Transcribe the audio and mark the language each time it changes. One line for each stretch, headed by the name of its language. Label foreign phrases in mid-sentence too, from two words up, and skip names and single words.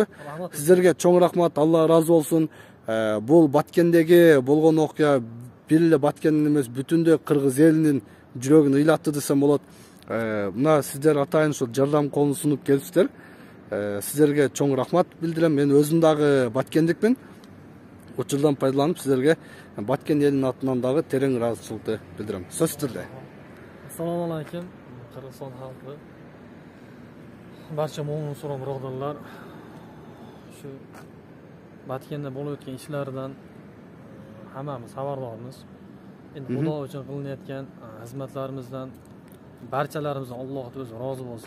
Kyrgyz: Сиздерге чоң рахмат, Алла ыраазы болсун. Бул Баткендеги болгон окуя бир эле Баткендин эмес, бүтүндөй кыргыз элинин жүрөгүн ыйлатты десем болот. Мына сиздер атайын ушул жардам колун сунуп келипсиздер. Сиздерге чоң рахмат билдирем. Мен өзүм дагы Баткендикмин. Учурдан пайдаланып сиздерге Баткен элинин атынан дагы терең ыраазычылыкты билдирем. Сөз сиздерде.
Uzbek: Assalomu alaykum, Qirg'iziston xalqi. Barcha mo'min musulmon birodarlar, shu Batkenda bo'lib o'tgan ishlardan hammamiz xabardormiz. Endi Xudo uchun qilinayotgan xizmatlarimizdan barchalarimizdan Alloh o'zi rozi bo'lsin.